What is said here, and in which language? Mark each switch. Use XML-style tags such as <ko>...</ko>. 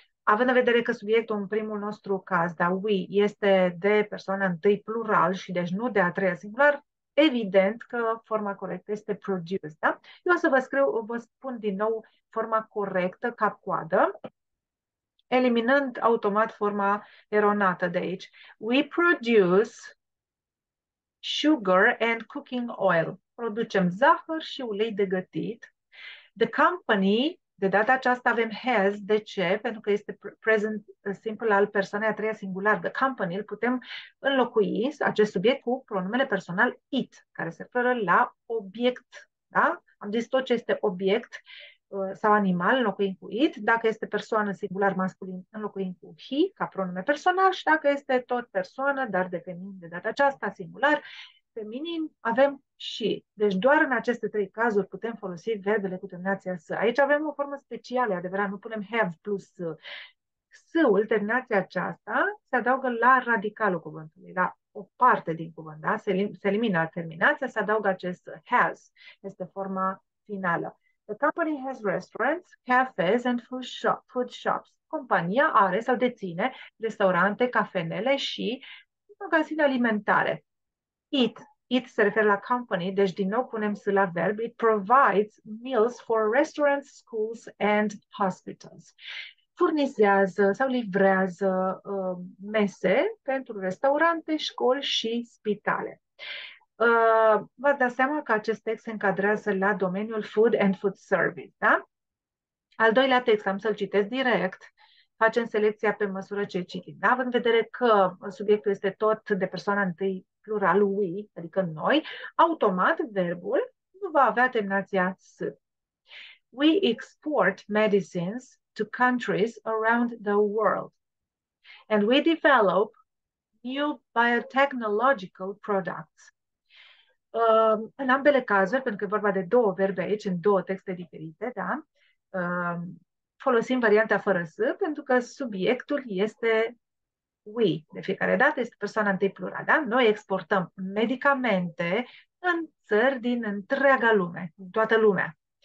<ro>Având în vedere că subiectul în primul nostru caz, da, we, este de persoana întâi plural și deci nu de a treia singular, evident că forma corectă este produce, da? Eu o să vă spun din nou forma corectă, cap-coadă, eliminând automat forma eronată de aici.</ro> <en>We produce sugar and cooking oil.</en> <ro>Producem zahăr și ulei de gătit.</ro> <en>The company,</en> <ro>de data aceasta avem has. De ce? Pentru că este present simple al persoanei a treia singular. The company îl putem înlocui, acest subiect, cu pronumele personal it, care se referă la obiect. Da? Am zis tot ce este obiect sau animal, înlocuim cu it. Dacă este persoană singular masculin, înlocuim cu he, ca pronume personal, și dacă este tot persoană, dar de feminin de data aceasta, singular, feminin, avem și. Deci doar în aceste 3 cazuri putem folosi verbele cu terminația s. Aici avem o formă specială, adevărat, nu punem have plus s. S-ul, terminația aceasta, se adaugă la radicalul cuvântului, la o parte din cuvânt, da? Se elimină terminația, se adaugă acest has. Este forma finală.</ro> <en>The company has restaurants, cafes and food shops.</en> <ro>Compania are sau deține restaurante, cafenele și magazine alimentare. It se referă la company, deci din nou punem s la verb.</ro> <en>It provides meals for restaurants, schools and hospitals.</en> <ro>Furnizează sau livrează mese pentru restaurante, școli și spitale. Vă dați seama că acest text se încadrează la domeniul food and food service, da? Al doilea text, am să-l citesc direct. Facem selecția pe măsură ce citim. Da? Având în vedere că subiectul este tot de persoana întâi plural we, adică noi, automat verbul nu va avea terminația s.</ro> <en>We export medicines to countries around the world and we develop new biotechnological products.</en> <ro>În ambele cazuri, pentru că e vorba de 2 verbe aici, în 2 texte diferite, da? Folosim varianta fără s, pentru că subiectul este we. De fiecare dată este persoana întâi plural. Da? Noi exportăm medicamente în țări din întreaga lume, în toată lumea.</ro>